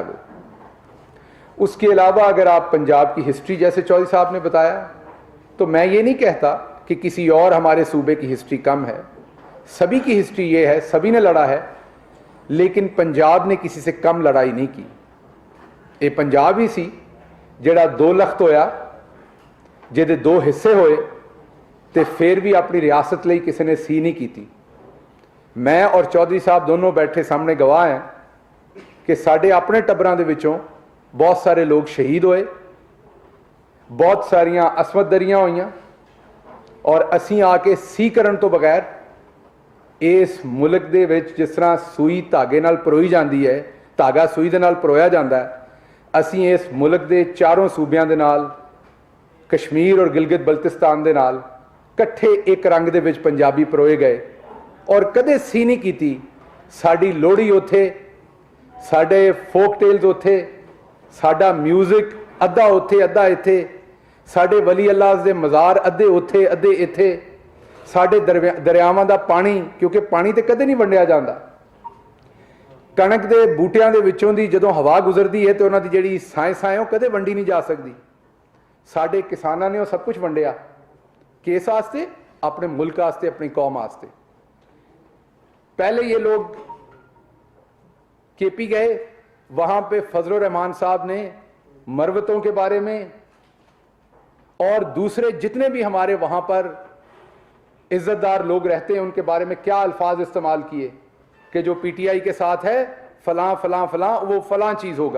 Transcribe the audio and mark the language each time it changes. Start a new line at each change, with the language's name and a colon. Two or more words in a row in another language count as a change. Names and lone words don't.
Urdu: وہ اس کے علاوہ اگر آپ پنجاب کی ہسٹری جیسے چودھری صاحب نے بتایا, تو میں یہ نہیں کہتا کہ کسی اور ہمارے صوبے کی ہسٹری کم ہے. سبھی کی ہسٹری یہ ہے, سبھی نے لڑا ہے, لیکن پنجاب نے کسی سے کم لڑائی نہیں کی.
Punjabi: یہ پنجاب ہی سی جڑا 2 لخت ہویا, جہدے 2 حصے ہوئے, تے پھر بھی اپنی ریاست لئی کسی نے سی نہیں کی.
Urdu: میں اور چودھری صاحب دونوں بیٹھے سامنے گواہ ہیں
Punjabi: کہ ساڈے اپنے ٹبراں دے وچوں بہت سارے لوگ شہید ہوئے, بہت ساریاں عصمت دریاں ہوئیاں, اور اسی آ کے سی کرن تو بغیر اس ملک دے وچ جس طرح سوئی دھاگے نال پروئی جاندی ہے, دھاگا سوئی دے نال پرویا جاندا ہے, اسی اس ملک دے چاروں صوبیاں دے نال, کشمیر اور گلگت بلتستان دے نال کٹھے ایک رنگ دے وچ پنجابی پروئے گئے, اور کدے سی نہیں کیتی. ساڈی لوڑی اوتھے, ساڈے فوک ٹیلز اوتھے, ساڈا میوزک ادھا اوتھے ادھا ایتھے, ساڈے ولی اللہ دے مزار ادھے اوتھے ادھے ایتھے, ساڈے دریاواں دا پانی, کیونکہ پانی تے کدے نہیں ونڈیا جاندا. کنک دے بوٹیاں دے وچوں دی جدوں ہوا گزردی ہے تے انہاں دی جڑی سائیں وہ کدے ونڈی نہیں جا سکتی. ساڈے کساناں نے وہ سب کچھ ونڈیا کس واسطے؟
Urdu: اپنے ملک واسطے, اپنی قوم واسطے. پہلے یہ لوگ KP گئے, وہاں پہ فضل الرحمان صاحب نے مروتوں کے بارے میں اور دوسرے جتنے بھی ہمارے وہاں پر عزت دار لوگ رہتے ہیں ان کے بارے میں کیا الفاظ استعمال کیے کہ جو PTI کے ساتھ ہے فلاں فلاں فلاں, وہ فلاں چیز ہوگا.